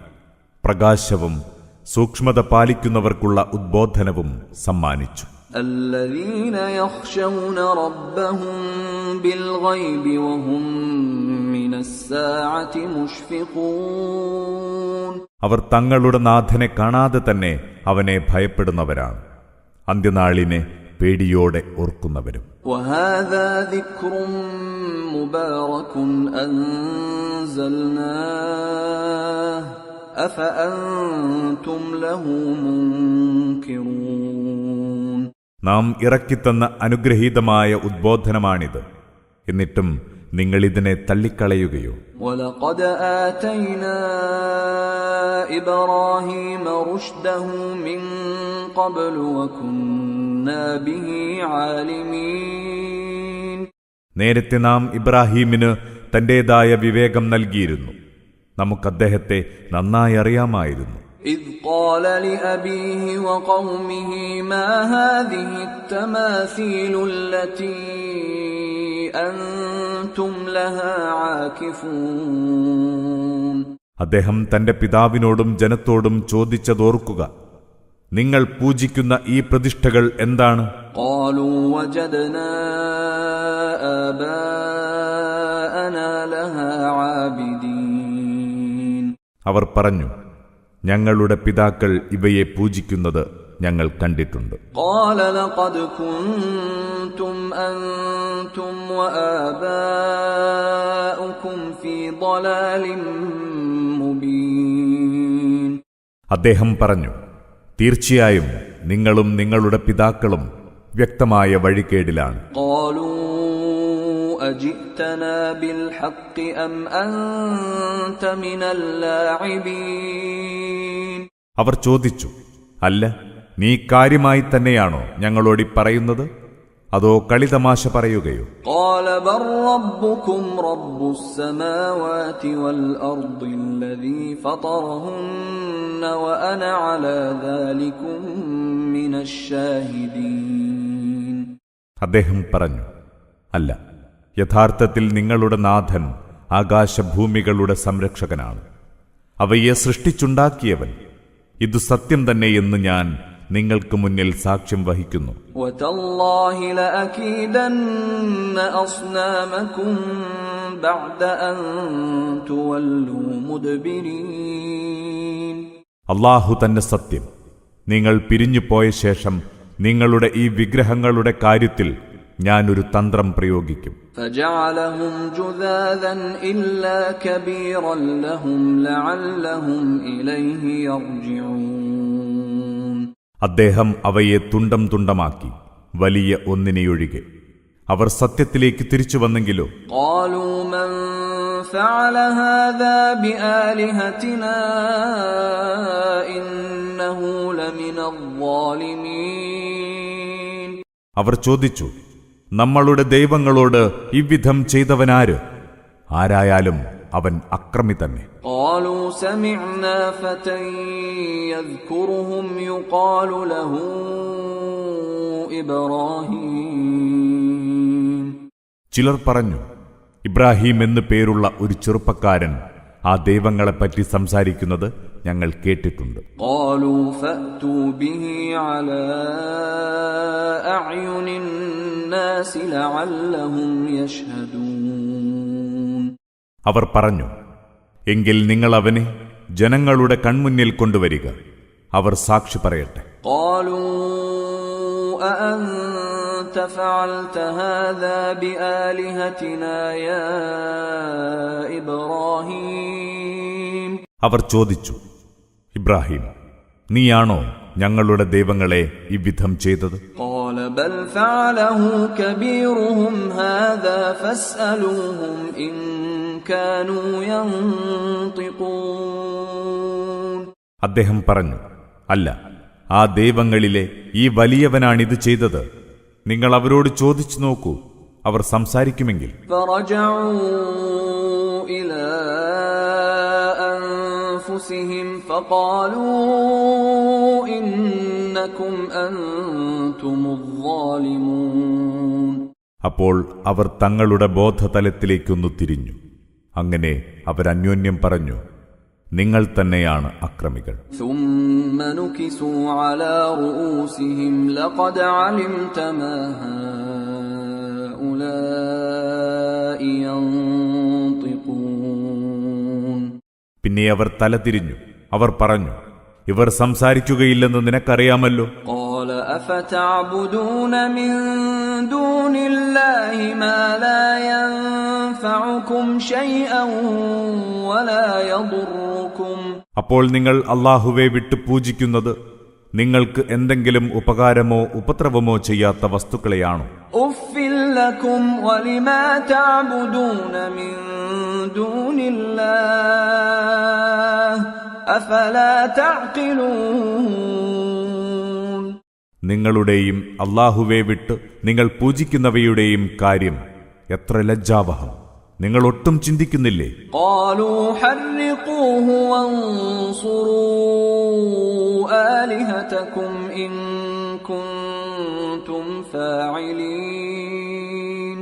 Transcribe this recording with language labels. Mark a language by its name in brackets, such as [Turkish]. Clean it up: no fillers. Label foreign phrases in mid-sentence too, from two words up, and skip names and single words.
[Malayalam] പ്രകാശവും സൂക്ഷ്മത പാലിക്കുന്നവർക്കുള്ള ഉദ്ബോധനവും സമ്മാനിച്ചു. [Arabic] الذين يخشون ربهم بالغيب وهم من الساعة مشفقون. [Malayalam] അവർ തങ്ങളുടെ നാഥനെ കാണാതെ തന്നെ അവനെ ഭയപ്പെടുന്നവരാണ്, അന്ത്യനാളിനെ പേടിയോടെ ഓർക്കുന്നവരും. [Arabic] وهذا ذكر مبارك أنزلناه أفأنتم له منكرون. [Malayalam] നാം ഇറക്കിത്തന്ന അനുഗ്രഹീതമായ ഉദ്ബോധനമാണിത്. എന്നിട്ടും നിങ്ങളിതിനെ തള്ളിക്കളയുകയോ? [Arabic] وَلَقَدْ آتَيْنَا إِبْرَاهِيمَ رُشْدَهُ مِنْ قَبْلُ وَكُنَّا بِهِ عَالِمِينَ. [Malayalam] നേരത്തെ നാം ഇബ്രാഹീമിന് തന്റേതായ വിവേകം നൽകിയിരുന്നു. നമുക്കദ്ദേഹത്തെ നന്നായി അറിയാമായിരുന്നു. [Arabic] إِذْ قَالَ لِأَبِيهِ وَقَوْمِهِ مَا هَذِهِ التَّمَاثِيلُ الَّتِي أَنْتُمْ لَهَا عَاكِفُونَ. [Malayalam] അദ്ദേഹം തന്റെ പിതാവിനോടും ജനത്തോടും ചോദിച്ചതോർക്കുക, നിങ്ങൾ പൂജിക്കുന്ന ഈ പ്രതിഷ്ഠകൾ എന്താണ്? [Arabic] قَالُوا وَجَدْنَا آبَاءَنَا لَهَا عَابِدِينَ. [Malayalam] അവർ പറഞ്ഞു, ഞങ്ങളുടെ പിതാക്കൾ ഇവയെ പൂജിക്കുന്നത് ഞങ്ങൾ കണ്ടിട്ടുണ്ട്. [Arabic] قَالَ لَقَدْ كُنْتُمْ أَنْتُمْ وَآبَاؤُكُمْ فِي ضَلَالٍ مُبِينٍ. [Malayalam] അദ്ദേഹം പറഞ്ഞു, തീർച്ചയായും നിങ്ങളും നിങ്ങളുടെ പിതാക്കളും വ്യക്തമായ വഴികേടിലാണ്. [Arabic] قَالُوا أَجِئْتَنَا بِالْحَقِّ أَمْ أَنْتَ مِنَ اللاعبين. [Malayalam] അവർ ചോദിച്ചു, അല്ല, നീ കാര്യമായി തന്നെയാണോ ഞങ്ങളോടി പറയുന്നത്, അതോ കളിതമാശ പറയുകയോ? [Arabic] قَالَ بَلْ رَبُّكُمْ رَبُّ السَّمَاوَاتِ وَالْأَرْضِ الَّذِي فَطَرَهُنَّ وَأَنَا عَلَى ذَلِكُمْ مِنَ الشَّاهِدِينَ. [Malayalam] അദ്ദേഹം പറഞ്ഞു, അല്ല, യഥാർത്ഥത്തിൽ നിങ്ങളുടെ നാഥൻ ആകാശഭൂമികളുടെ സംരക്ഷകനാണ്, അവയെ സൃഷ്ടിച്ചുണ്ടാക്കിയവൻ. ഇതു സത്യം തന്നെയെന്ന് ഞാൻ നിങ്ങൾക്ക് മുന്നിൽ സാക്ഷ്യം വഹിക്കുന്നു. [Arabic] وَتَاللَّهِ لَأَكِيدَنَّ أَصْنَامَكُمْ بَعْدَ أَن تُوَلُّوا مُدْبِرِينَ. [Malayalam] അല്ലാഹു തന്നെ സത്യം, നിങ്ങൾ പിരിഞ്ഞുപോയ ശേഷം നിങ്ങളുടെ ഈ വിഗ്രഹങ്ങളുടെ കാര്യത്തിൽ ഞാൻ ഒരു തന്ത്രം പ്രയോഗിക്കും. [Arabic] فَجَعَلَهُمْ جُذَاذًا إِلَّا كَبِيرًا لَهُمْ لَعَلَّهُمْ إِلَيْهِ يَرْجِعُونَ. [Malayalam] അദ്ദേഹം അവയെ തുണ്ടം തുണ്ടമാക്കി, വലിയ ഒന്നിനെയൊഴികെ. അവർ സത്യത്തിലേക്ക് തിരിച്ചുവന്നെങ്കിലോ? [Arabic] قَالُوا مَنْ فَعَلَ هَذَا بِآلِهَتِنَا إِنَّهُ لَمِنَ الظَّالِمِينَ. [Malayalam] അവർ ചോദിച്ചു, നമ്മളുടെ ദൈവങ്ങളോട് ഇவ்விധം ചെയ്തവനാര്? ആരായാലും അവൻ അക്രമി തന്നെ. [Arabic] قَالُوا سَمِعْنَا فَتًى يَذْكُرُهُمْ يُقَالُ لَهُ إِبْرَاهِيمُ. [Malayalam] ചിലർ പറഞ്ഞു, ഇബ്രാഹിം എന്നു പേരുള്ള ഒരു ചെറുപ്പക്കാരൻ ആ ദൈവങ്ങളെപ്പറ്റി സംസാരിക്കുന്നത് ഞങ്ങൾ കേട്ടിട്ടുണ്ട്. [Arabic] قَالُوا فَأْتُوا بِهِ عَلَى أَعْيُنِ النَّاسِ لَعَلَّهُمْ يَشْهَدُونَ. [Malayalam] അവർ പറഞ്ഞു, എങ്കിൽ നിങ്ങൾ അവനെ ജനങ്ങളുടെ കൺമുന്നിൽ കൊണ്ടുവരിക. അവർ സാക്ഷി പറയട്ടെ. [Arabic] قالوا أأنت فعلت هذا بآلهتنا يا إبراهيم [Malayalam] അവർ ചോദിച്ചു, ഇബ്രാഹിം, നീയാണോ ഞങ്ങളുടെ ദൈവങ്ങളെ ഇவ்விധം ചെയ്തത്? [Arabic] قال بل فعله كبيرهم هذا فاسألوهم إن كانوا ينطقون. [Malayalam] അദ്ദേഹം പറഞ്ഞു, അല്ല, ആ ദൈവങ്ങളിലെ ഈ വലിയവനാണിത് ചെയ്തത്. നിങ്ങൾ അവരോട് ചോദിച്ചു നോക്കൂ, അവർ സംസാരിക്കുമെങ്കിൽ. [Arabic] فرجعوا إلى أنفسهم فقالوا إنكم أنتم الظالمون. [Malayalam] അപ്പോൾ അവർ തങ്ങളുടെ ബോധതലത്തിലേക്കൊന്നു തിരിഞ്ഞു. അങ്ങനെ അവരന്യോന്യം പറഞ്ഞു, നിങ്ങൾ തന്നെയാണ് അക്രമികൾ. [Arabic] ثم نكسوا على رؤوسهم لقد علمت ما هؤلاء ينطقون. [Malayalam] പിന്നെ അവർ തല തിരിഞ്ഞു. അവർ പറഞ്ഞു, ഇവർ സംസാരിക്കുകയില്ലെന്ന് നിനക്കറിയാമല്ലോ. [Arabic] قال أفتعبدون من دون الله ما لا ينفعكم شيئا ولا يضركم. [Malayalam] അപ്പോൾ നിങ്ങൾ അല്ലാഹുവെ വിട്ടു പൂജിക്കുന്നത് നിങ്ങൾക്ക് എന്തെങ്കിലും ഉപകാരമോ ഉപദ്രവമോ ചെയ്യാത്ത വസ്തുക്കളെയാണോ? [Arabic] أُفٍّ لكم ولما تعبدون من دون الله أفلا تعقلون. [Malayalam] നിങ്ങളുടെയും അല്ലാഹുവെ വിട്ട് നിങ്ങൾ പൂജിക്കുന്നവയുടെയും കാര്യം എത്ര ലജ്ജാവഹം! നിങ്ങൾ ഒട്ടും ചിന്തിക്കുന്നില്ലേ? [Arabic] قالوا حرقوه وانصروا آلهتكم إن كنتم فاعلين.